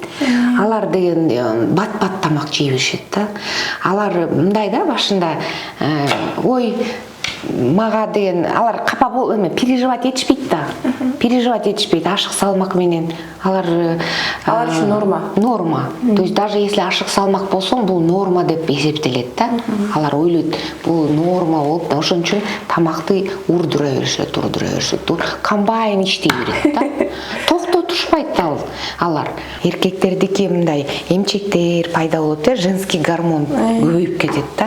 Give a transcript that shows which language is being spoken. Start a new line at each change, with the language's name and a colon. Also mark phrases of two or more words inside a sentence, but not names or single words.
Kyrgyz: Алар деген бат тамак жей беришет да. Алар мындай да, башында ой мага деген алар капа болуп переживать этишпейт да. Переживать этишпейт ашык салмак менен. Алар үчүн норма.
Russian: То есть даже если
Kyrgyz: ашык салмак болсоң, бул норма деп эсептелет да. Алар ойлойт, бул норма болуп, ошон үчүн тамакты урдура беришет. Комбайн иштей берет да. Токтотушпайт алар. Эркектердики мындай эмчектер пайда болот да,
Russian: женский гормон
Kyrgyz: көбөйүп кетет да.